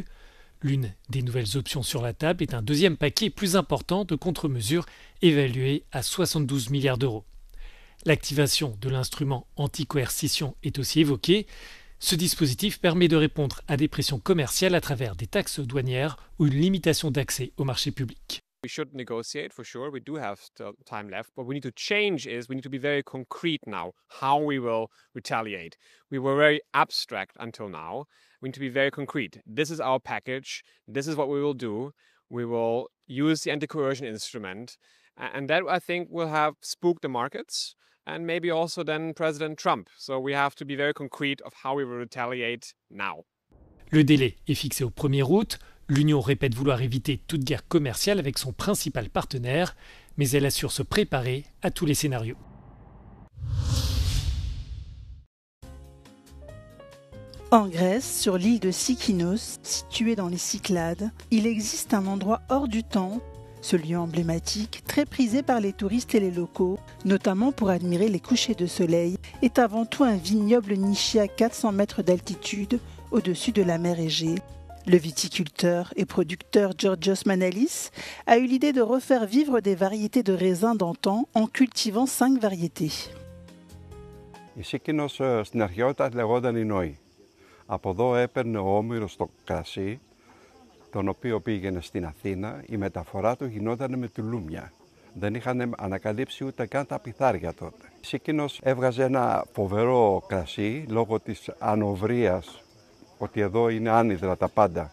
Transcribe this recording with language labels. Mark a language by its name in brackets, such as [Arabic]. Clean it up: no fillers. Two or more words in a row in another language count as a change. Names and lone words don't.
[French] L'une des nouvelles options sur la table est un deuxième paquet plus important de contre-mesures évalué à 72 milliards d'euros. L'activation de l'instrument anti-coercition est aussi évoquée. Ce dispositif permet de répondre à des pressions commerciales à travers des taxes douanières ou une limitation d'accès au marché public. [English] We should negotiate for sure. We do have still time left. What we need to change is we need to be very concrete now how we will retaliate. We were very abstract until now. We need to be very concrete. This is our package. This is what we will do. We will use the anti-coercion instrument. And that, I think, will have spooked the markets and maybe also then President Trump. So we have to be very concrete of how we will retaliate now. [French] Le délai est fixé au 1er août. L'Union répète vouloir éviter toute guerre commerciale avec son principal partenaire, mais elle assure se préparer à tous les scénarios. En Grèce, sur l'île de Sikinos, située dans les Cyclades, il existe un endroit hors du temps, ce lieu emblématique, très prisé par les touristes et les locaux, notamment pour admirer les couchers de soleil, est avant tout un vignoble niché à 400 mètres d'altitude, au-dessus de la mer Égée. Le viticulteur et producteur Georgios Manalis a eu l'idée de refaire vivre des variétés de raisins d'antan en cultivant 5 variétés. [Greek] Η Σίκινος στην αρχαιότητα λεγόταν η Νόη. Από εδώ έπαιρνε ο Όμηρος το κρασί, τον οποίο πήγαινε στην Αθήνα. Η μεταφορά του γινόταν με τουλούμια. Δεν είχαν ανακαλύψει ούτε καν τα πιθάρια τότε. Η Σίκινος έβγαζε ένα φοβερό κρασί λόγω της ανοβρίας, ότι εδώ είναι άνυδρα τα πάντα.